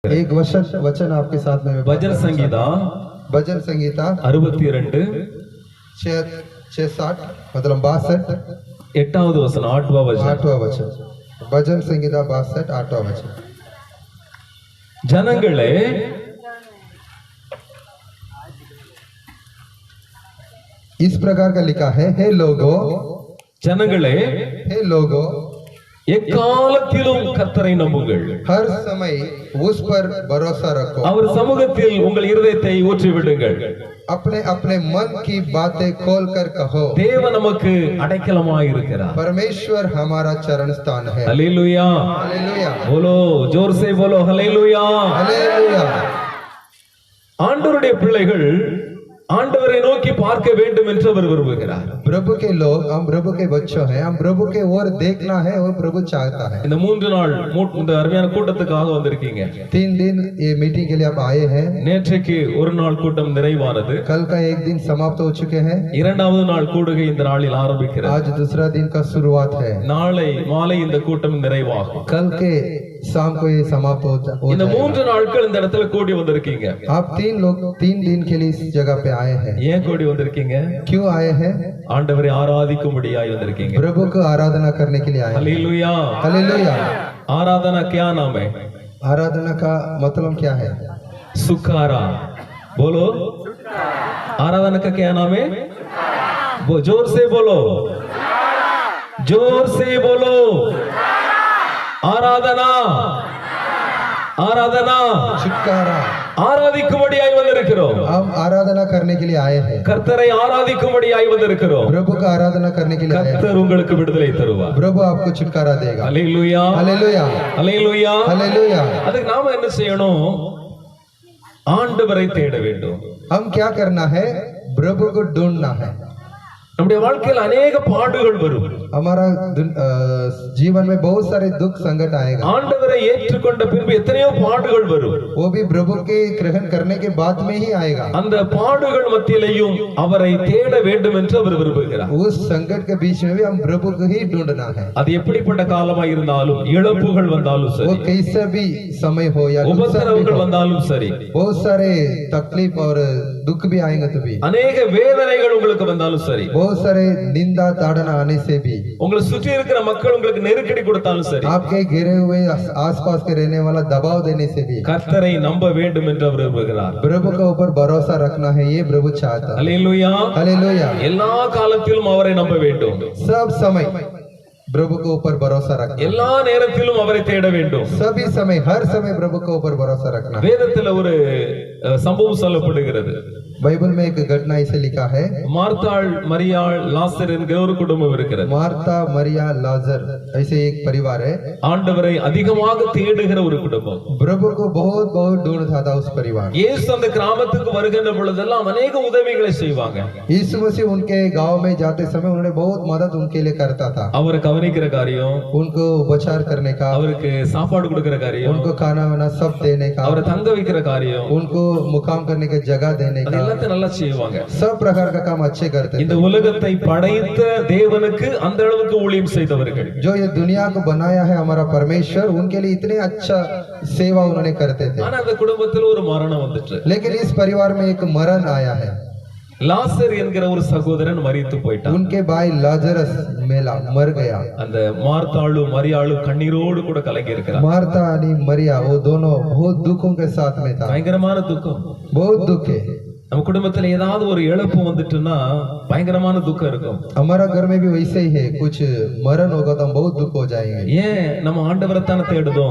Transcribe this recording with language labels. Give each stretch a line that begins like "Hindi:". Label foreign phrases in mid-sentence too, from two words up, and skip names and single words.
Hindi: एक वचन आपके साथ में भजन संगीता भजन संगीता 62 660 मतलब 62
Tamil: 8வது வசனம் 8वा
Hindi: वचन भजन संगीता 62 8वां वचन।
Tamil: जनங்களே
Hindi: इस प्रकार का लिखा है, हे लोगो,
Tamil: जनங்களே,
Hindi: हे लोगो,
Tamil: எக்காலத்திலும் கர்த்தரை நம்புங்கள்,
Hindi: हर समय उस पर भरोसा रखो,
Tamil: அவர் சமூகத்தில் உங்கள் இருதயத்தை ஊற்றி விடுங்கள்,
Hindi: अपने अपने मन की बातें खोल कर कहो,
Tamil: தேவன் நமக்கு அடைக்கலமாய் இருக்கிறார்,
Hindi: परमेश्वर हमारा चरण स्थान है। हालेलुया हालेलुया बोलो, जोर से बोलो हालेलुया हालेलुया।
Tamil: ஆண்டவருடைய பிள்ளைகள் ஆண்டவரை நோக்கி பார்க்க வேண்டும் என்று அவர் விரும்புகிறார்।
Hindi: प्रभु के लोग, हम प्रभु के बच्चों हैं, हम प्रभु के ओर देखना है और प्रभु चाहता है।
Tamil: இந்த 3 நாள் இந்த அருமையான கூட்டத்துக்காக வந்திருக்கீங்க।
Hindi: 3 दिन ये मीटिंग के लिए आप आए हैं।
Tamil: நேற்றைக்கு ஒரு நாள் கூட்டம் நிறைவானது,
Hindi: कल का एक दिन समाप्त हो चुके हैं,
Tamil: இரண்டாவது நாள் கூடுகை இந்த நாளில் ஆரம்பிக்கிறது,
Hindi: आज दूसरा दिन का शुरुआत है,
Tamil: நாளை மாலை இந்த கூட்டம் நிறைவாகும்,
Hindi: कल के शाम को ये समाप्त हो
Tamil: இந்த
Hindi: जाएगा।
Tamil: 3 நாட்கள் இந்த இடத்துல கூடி வந்திருக்கீங்க।
Hindi: आप 3 लोग 3 दिन के लिए इस जगह पे आए हैं।
Tamil: ஏன் கூடி வந்திருக்கீங்க?
Hindi: क्यों आए हैं?
Tamil: ஆண்டவரை ஆராதிக்கும்படியாய் வந்திருக்கீங்க।
Hindi: प्रभु को आराधना करने के लिए आए हैं। हालेलुया हालेलुया। आराधना क्या नाम है? आराधना का मतलब क्या है? सुखारा बोलो, आराधना का क्या नाम है? वो जोर से बोलो, जोर से बोलो, ஆராதனா ஆராதனா, छुटकारा।
Tamil: ஆராதிக்கும்படியாய் வந்திருக்கிறோம்,
Hindi: हम आराधना करने के लिए आए हैं,
Tamil: கர்த்தரை ஆராதிக்கும்படியாய் வந்திருக்கிறோம்।
Hindi: प्रभु का आराधना करने के लिए आए हैं।
Tamil: கர்த்தர் உங்களுக்கு விடுதலை தருவார்।
Hindi: प्रभु आपको छुटकारा देगा।
Tamil: அல்லேலூயா
Hindi: हालेलुया
Tamil: அல்லேலூயா।
Hindi: हालेलुया।
Tamil: அதுக்கு நாம என்ன செய்யணும்? ஆண்டவரை தேட வேண்டும்।
Hindi: हम क्या करना है? प्रभु को ढूंढना है।
Tamil: நம்முடைய வாழ்க்கையில் अनेक பாடுகள் வரும்,
Hindi: हमारा जीवन में बहुत सारे दुख संकट आएगा।
Tamil: ஆண்டவரை ஏற்றுக்கொண்ட பின்பு எத்தனையோ பாடுகள் வரும்,
Hindi: वो भी प्रभु के ग्रहण करने के बाद में ही आएगा।
Tamil: அந்த பாடுகள் மத்தியிலேயும் அவரை தேட வேண்டும் என்று அவர் விரும்புகிறார்।
Hindi: उस संकट के बीच में भी हम प्रभु को ही ढूंढना है।
Tamil: அது எப்படிப்பட்ட காலமாய் இருந்தாலும், இழப்புகள் வந்தாலும்
Hindi: वो
Tamil: சரி,
Hindi: कैसा भी समय हो या
Tamil: உபத்திரவங்கள் வந்தாலும் சரி,
Hindi: बहुत सारे तकलीफ और दुख भी आएंगे तो भी,
Tamil: अनेक வேதனைகள் உங்களுக்கு வந்தாலும் சரி,
Hindi: बहुत सारे निंदा ताड़ना आने से भी,
Tamil: உங்களை சுற்றி இருக்கிற மக்கள் உங்களுக்கு நெருக்கடி கொடுத்தாலும் சரி,
Hindi: आपके घिरे हुए आसपास के रहने वाला दबाव देने से भी
Tamil: கர்த்தரை நம்ப வேண்டும் என்று அவர் விரும்புகிறார்।
Hindi: प्रभु के ऊपर भरोसा रखना है, ये प्रभु चाहता है।
Tamil: அல்லேலூயா
Hindi: हालेलुया।
Tamil: எல்லா காலத்திலும் அவரை நம்ப வேண்டும்,
Hindi: सब समय प्रभु के ऊपर भरोसा रखना,
Tamil: எல்லா நேரத்திலும் அவரை தேட வேண்டும்।
Hindi: सभी समय हर समय प्रभु के ऊपर भरोसा रखना।
Tamil: வேதத்துல ஒரு சம்பவம் சொல்லப்படுகிறது।
Hindi: बाइबल में एक घटना इसे लिखा है,
Tamil: மார்த்தாள் மரியாள் லாசர் என்கிற ஒரு குடும்பம் இருக்கிறது।
Hindi: मार्था मरिया लाजर ऐसे एक परिवार है।
Tamil: ஆண்டவரை அதிகமாக தேடுகிற ஒரு குடும்பம்।
Hindi: प्रभु को बहुत बहुत ढूंढता था उस परिवार।
Tamil: இயேசு அந்த கிராமத்துக்கு வருகின்ற பொழுதெல்லாம் अनेक உதவிகளை செய்வாங்க।
Hindi: यीशु मसीह उनके गांव में जाते समय उन्होंने बहुत मदद उनके लिए करता था।
Tamil: அவரை கவனிக்கிற காரியம்,
Hindi: उनको उपचार करने का,
Tamil: அவருக்கு சாப்பாடு கொடுக்கிற காரியம்,
Hindi: उनको खाना वाना सब देने का,
Tamil: அவரை தங்க வைக்கிற காரியம்,
Hindi: उनको मुकाम करने की जगह देने का,
Tamil: எல்லாத்தையும் நல்லா செய்வாங்க।
Hindi: सब प्रकार का काम अच्छे करते
Tamil: இந்த
Hindi: थे।
Tamil: உலகத்தை படைத்த தேவனுக்கு அந்த அளவுக்கு ஊழியம் செய்தவர்கள்।
Hindi: जो ये दुनिया को बनाया है हमारा परमेश्वर, उनके लिए इतने अच्छा सेवा उन्होंने करते थे।
Tamil: ஆனா அந்த குடும்பத்துல ஒரு மரணம் வந்துச்சு।
Hindi: लेकिन इस परिवार में एक मरण आया है।
Tamil: லாசர் என்கிற ஒரு சகோதரன் மரித்து போயிட்டான்।
Hindi: उनके भाई लाजरस मेला मर गया।
Tamil: அந்த மார்த்தாளும் மரியாளும் கண்ணீரோடு கூட கலங்கி இருக்கிறார்।
Hindi: मार्था और मरिया वो दोनों बहुत दुखों के साथ में था।
Tamil: பயங்கரமான துக்கம்,
Hindi: बहुत दुख है।
Tamil: நம்ம குடும்பத்துல ஏதாவது ஒரு இழப்பு வந்துட்டுன்னா பயங்கரமான துக்கம் இருக்கும்।
Hindi: हमारा घर में भी वैसे ही है, कुछ मरण होगा तो हम बहुत दुख हो जाएंगे।
Tamil: ஏன் நம்ம ஆண்டவரை தானே தேடுதோம்,